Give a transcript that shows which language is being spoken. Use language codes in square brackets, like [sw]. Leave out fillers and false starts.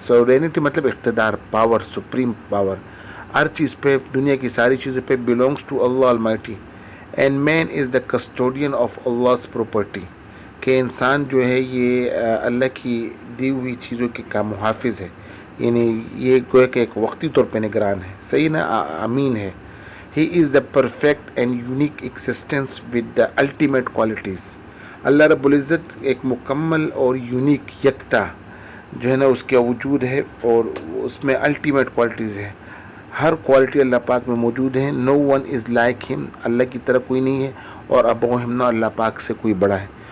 [ur] sovereignty مطلب اقتدار، power, supreme power, ہر چیز پہ، دنیا کی ساری چیزوں پہ [en] belongs to Allah Almighty. and man is the custodian of Allah's property، [ur] کہ انسان جو ہے یہ اللہ کی دی ہوئی چیزوں کا محافظ ہے، یعنی یہ گویا کہ ایک وقتی طور پہ نگران ہے، صحیح نا، امین ہے. [en] He is the perfect and unique existence with the ultimate qualities. [ur] اللہ رب العزت ایک مکمل اور یونیک یکتا جو ہے نا اس کا وجود ہے، اور اس میں الٹیمیٹ کوالٹیز ہے، ہر کوالٹی اللہ پاک میں موجود ہے. [en] no one is like him, [ur] اللہ کی طرح کوئی نہیں ہے، اور ابو ہم نہ اللہ پاک سے کوئی بڑا ہے.